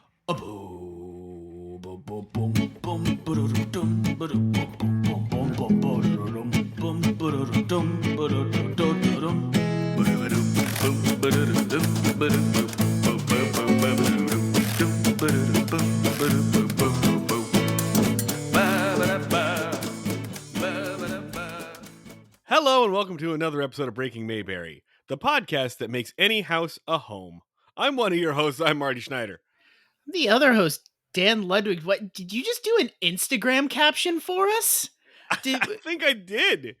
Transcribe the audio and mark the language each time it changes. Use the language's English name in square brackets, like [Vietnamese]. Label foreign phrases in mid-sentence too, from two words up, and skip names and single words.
[English] A boom, boom, boom, boom, boom, ba-da-dum, ba-da-dum, boom, boom, boom, boom, ba-da-dum, boom, ba-da-dum, ba-da-dum, ba-da-dum, boom, ba-da-dum, ba-da-dum, boom, ba-da-dum, ba-da-dum, ba-da-dum, boom, ba-da-ba, ba-da-ba. Hello and welcome to another episode of Breaking Mayberry, the podcast that makes any house a home. I'm one of your hosts. I'm Marty Schneider. The other host, Dan Ludwig, what did you just do an Instagram caption for us? I think I did.